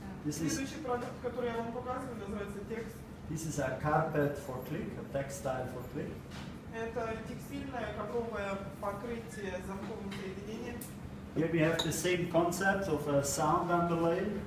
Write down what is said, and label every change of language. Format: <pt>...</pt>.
<ru>Следующий продукт, который я вам показываю, называется текст.</ru> <en>This is a carpet for click, a textile for click.</en> <ru>Это текстильное ковровое покрытие с замковым соединением.</ru> <en>Here we have the same concept of a sound underlay.</en>